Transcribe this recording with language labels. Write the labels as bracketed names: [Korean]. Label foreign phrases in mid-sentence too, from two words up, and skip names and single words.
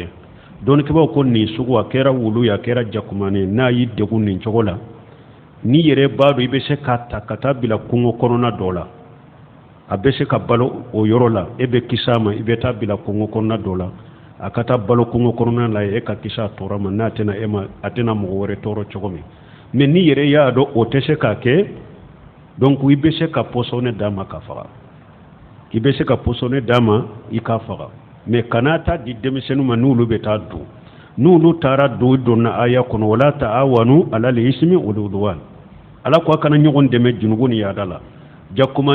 [Bambara] Dɔɔnikɛbaw ko nin sugu a kɛra wulu ye a kɛra jakumanin n'a y'i degun nin cogo la, ni yɛrɛ b'a dɔn i bɛ se k'a ta ka taa bila kungo kɔnɔna dɔ la, a bɛ se ka balo o yɔrɔ la, e bɛ kisi a ma i bɛ taa bila kungo kɔnɔna dɔ la, a ka taa balo kungo kɔnɔna la e ka kisi a tɔɔrɔ ma n'a tɛna a tɛna mɔgɔ wɛrɛ tɔɔrɔ cogo min. Mais ni yɛrɛ y'a dɔn o tɛ se k'a kɛ, donc i bɛ se ka pɔsɔnɛ d'a ma ka faga, i bɛ se ka pɔsɔnɛ d'a ma i k'a faga, mais kana taa di denmisɛnninw ma n'olu bɛ taa dun. N'olu taara donna aya kɔnɔ wala [Arabic] تعاونوا على الإثم والعدوان, [Bambara] Ala ko a kana ɲɔgɔn dɛmɛ junubu ni yaada la.